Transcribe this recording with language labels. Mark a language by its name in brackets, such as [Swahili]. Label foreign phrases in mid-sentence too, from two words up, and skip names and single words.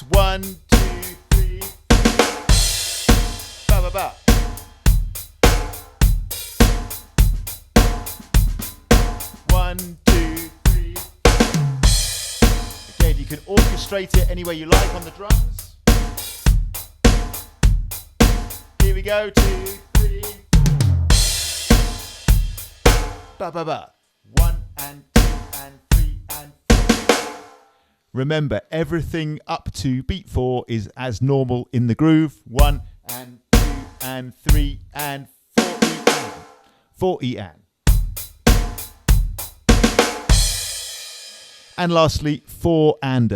[English] 1, 2, 3. Ba ba ba. 1, 2, 3. Again, you can orchestrate it any way you like on the drums. Here we go. 2, 3, 4. Ba ba ba. 1 and 2 and 3 and 4. Remember, everything up to beat 4 is as normal in the groove. 1 and 2 and 3 and 4E-and. 4E-and. And lastly, 4-ander.